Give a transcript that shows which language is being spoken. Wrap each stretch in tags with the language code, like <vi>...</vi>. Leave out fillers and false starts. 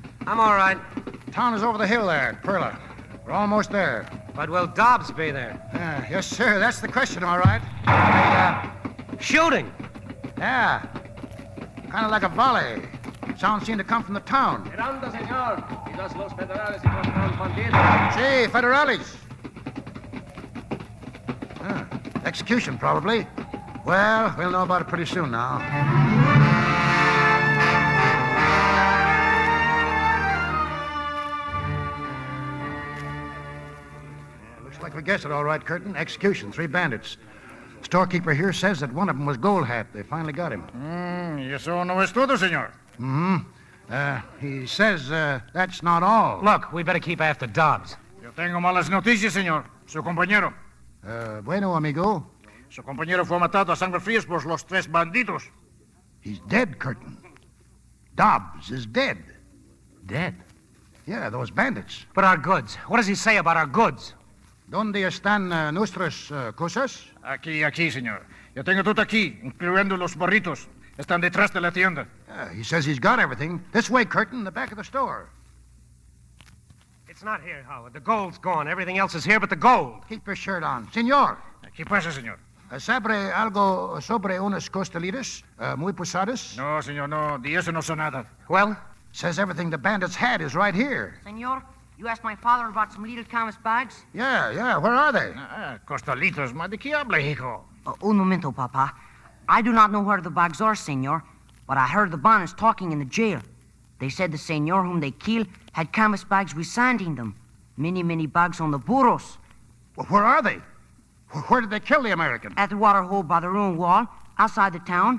<en>I'm all right. Town is over the hill there, Perla. We're almost there. But will Dobbs be there? Yes, sir. That's the question, all right. Shooting? Yeah. Kind of like a volley. Sound seemed to come from the town.</en> <es>Miranda, señor. Quizás los federales encontraron bandidos. Sí, federales.</es> <en>Execution, probably. Well, we'll know about it pretty soon now. Like we guessed it, all right, Curtin. Execution, 3 bandits. Storekeeper here says that one of them was Gold Hat. They finally got him.</en> <es>¿Y eso no es todo, señor?</es> <en>He says that's not all. Look, we better keep after Dobbs.</en> <es>Yo tengo malas noticias, señor. Su compañero. Bueno, amigo. Su compañero fue matado a sangre fría por los 3 bandidos.</es> <en>He's dead, Curtin. Dobbs is dead. Dead? Yeah, those bandits. But our goods. What does he say about our goods?</en> <es>¿Dónde están nuestras cosas? Aquí, señor. Yo tengo todo aquí, incluyendo los burritos. Están detrás de la tienda.</es> <en>He says he's got everything. This way, Curtin, the back of the store. It's not here, Howard. The gold's gone. Everything else is here but the gold. Keep your shirt on.</en> <es>Señor. ¿Qué pasa, señor? ¿Sabe algo sobre unas costelitas muy pesadas? No, señor, no. De eso no sé nada.</es> <en>Well? Says everything the bandits had is right here. Senor, you asked my father about some little canvas bags? Yeah. Where are they?</en> <es>Costalitos, ¿de qué habla, hijo? Un momento, Papa.</es> <en>I do not know where the bags are, senor, but I heard the bandits talking in the jail. They said the senor whom they killed had canvas bags with sand in them. Many, many bags on the burros. Well, where are they? Where did they kill the American? At the water hole by the ruined wall, outside the town.</en>